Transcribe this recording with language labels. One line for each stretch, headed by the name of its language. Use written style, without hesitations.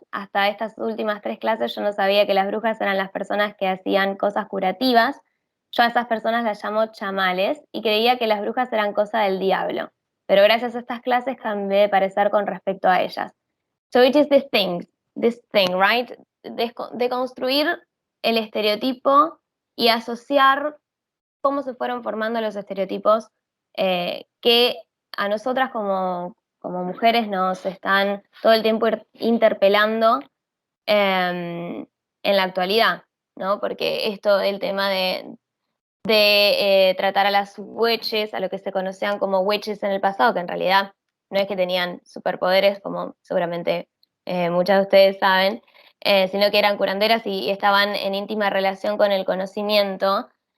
Spanish: Hasta estas últimas 3 clases yo no sabía que las brujas eran las personas que hacían cosas curativas. Yo a esas personas las llamo chamales y creía que las brujas eran cosa del diablo. Pero gracias a estas clases cambié de parecer con respecto a ellas.
English: So it is this thing, right?
Spanish: De construir el estereotipo y asociar cómo se fueron formando los estereotipos que a nosotras como mujeres nos están todo el tiempo interpelando en la actualidad, ¿no? Porque esto, el tema de tratar a las witches, a lo que se conocían como witches en el pasado, que en realidad no es que tenían superpoderes, como seguramente muchas de ustedes saben, sino que eran curanderas y estaban en íntima relación con el conocimiento.